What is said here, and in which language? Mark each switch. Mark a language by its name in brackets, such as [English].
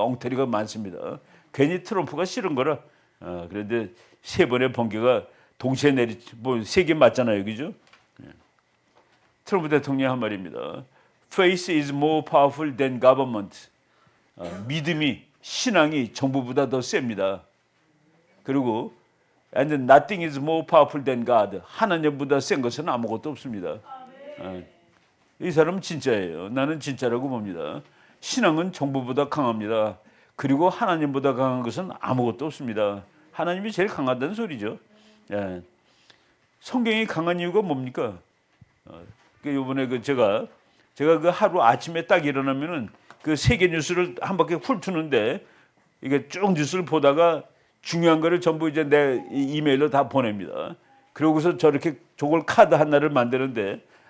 [Korean] 엉터리가 많습니다. 괜히 트럼프가 싫은 거라. 그런데 3번의 번개가 동시에 뭐 3개 맞잖아요, 그죠? 트럼프 대통령 한 말입니다. [English] Faith is more powerful than government. [Korean] 믿음이 신앙이 정부보다 더 셉니다. 그리고 [English] and nothing is more powerful than God. [Korean] 하나님보다 센 것은 아무것도 없습니다. 이 사람은 진짜예요. 나는 진짜라고 봅니다. 신앙은 정부보다 강합니다. 그리고 하나님보다 강한 것은 아무것도 없습니다. 하나님이 제일 강하다는 소리죠. 성경이 강한 이유가 뭡니까? 이번에 제가 그 하루 아침에 딱 일어나면은 그 세계 뉴스를 한 바퀴 훑는데 이게 쭉 뉴스를 보다가 중요한 거를 전부 이제 내 이메일로 다 보냅니다. 그러고서 저렇게 저걸 카드 하나를 만드는데